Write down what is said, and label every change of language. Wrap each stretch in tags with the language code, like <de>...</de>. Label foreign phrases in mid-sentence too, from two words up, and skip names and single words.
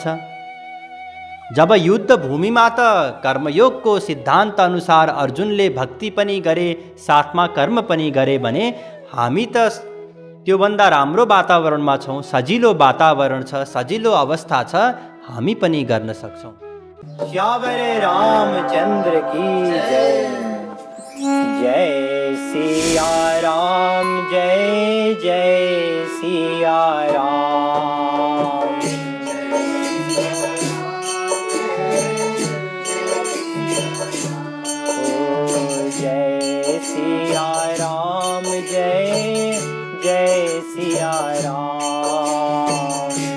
<ne>जब युद्ध भूमिमा त कर्मयोगको सिद्धान्त अनुसार अर्जुनले भक्ति पनि गरे, साथमा कर्म पनि गरे भने हामी त त्योभन्दा राम्रो वातावरणमा छौँ, सजिलो वातावरण छ, सजिलो अवस्था छ, हामी पनि गर्न सक्छौँ।</ne> <hi>श्यावरे रामचन्द्र की जय। जय सिया राम, जय जय सिया राम। जय सिया राम, जय जय सिया राम।</hi>